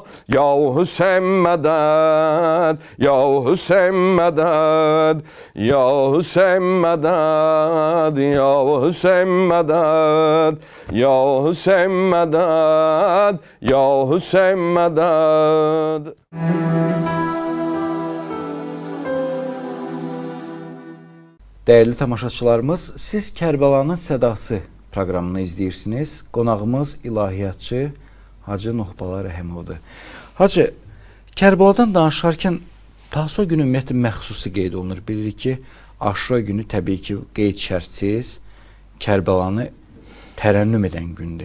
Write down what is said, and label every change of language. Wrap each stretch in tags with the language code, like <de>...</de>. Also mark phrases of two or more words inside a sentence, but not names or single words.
<tr>Ya Hüseyin medet, ya Hüseyin medet, ya Hüseyin medet, ya Hüseyin medet, ya Hüseyin medet, ya Hüseyin medet.</tr> <az>Değerli tamaşaçılarımız, siz Kərbəlanın Sədası proqramını izləyirsiniz. Qonağımız ilahiyyatçı Hacı Nuhbala Rəhimovdur. Hacı, Kərbaladan danışarkən Tasu'a günü ümumiyyətlə məxsusi qeyd olunur. Bilirik ki, Aşura günü təbii ki, qeyd şərtsiz Kərbəlanı tərənnüm edən gündür.</az>